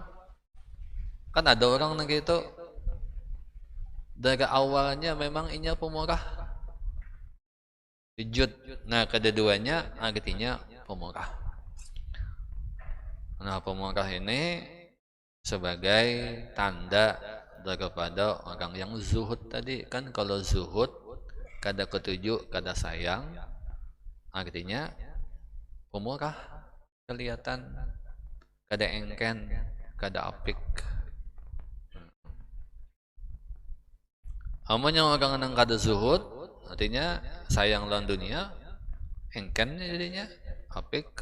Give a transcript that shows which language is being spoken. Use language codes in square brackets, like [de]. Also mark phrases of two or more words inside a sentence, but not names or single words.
[bjn] Kan ada orang gitu dari awalnya memang inya pemurah. Jud. [id] Nah, kedua-duanya artinya pemurah. Nah, pemurah ini sebagai tanda daripada orang yang zuhud tadi. [bjn] Kan kalau zuhud kada ketujuh, kada sayang, artinya pemurah, kelihatan kada engken, kada apik. Amun yang orang nang kada zuhud, artinya sayang lawan dunia, engken jadinya, apik.